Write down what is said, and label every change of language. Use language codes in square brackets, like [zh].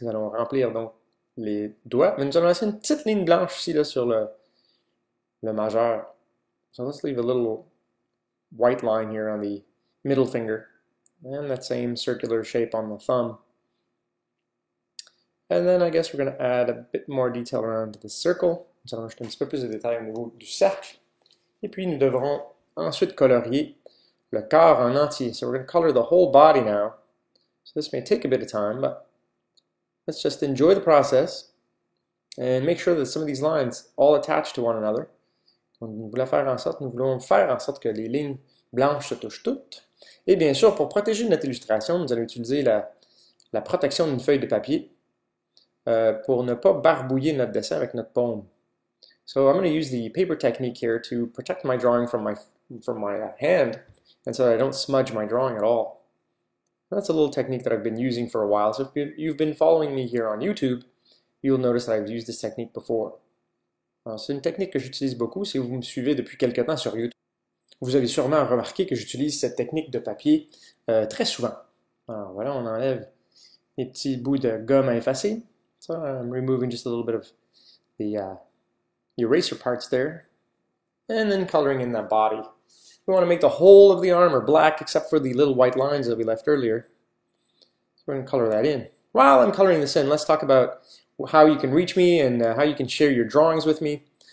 [fr] Nous allons remplir donc les doigts. Mais nous allons laisser une petite ligne blanche ici là, sur le majeur. [en] So let's leave a little white line here on the middle finger. And that same circular shape on the thumb. And then I guess we're going to add a bit more detail around the circle. [fr] Nous allons ajouter un petit peu plus de détails au niveau du cercle. Et puis nous devrons ensuite colorier le corps en entier. [en] So we're going to color the whole body now. So this may take a bit of time, but let's just enjoy the process and make sure that some of these lines all attach to one another. [fr] Nous voulons faire en sorte que les lignes blanches se touchent toutes. Et bien sûr, pour protéger notre illustration, nous allons utiliser la protection d'une feuille de papier pour ne pas barbouiller notre dessin avec notre paume. [en] So I'm going to use the paper technique here to protect my drawing from my hand, and so I don't smudge my drawing at all. That's a little technique that I've been using for a while. So if you've been following me here on YouTube, you'll notice that I've used this technique before. [fr] C'est une technique que j'utilise beaucoup. Si vous me suivez depuis quelque temps sur YouTube, vous avez sûrement remarqué que j'utilise cette technique de papier très souvent. Alors voilà, on enlève les petits bouts de gomme à effacer. [en] So I'm removing just a little bit of the eraser parts there. And then coloring in that body. We want to make the whole of the armor black except for the little white lines that we left earlier. So we're going to color that in. While I'm coloring this in, let's talk about how you can reach me and how you can share your drawings with me.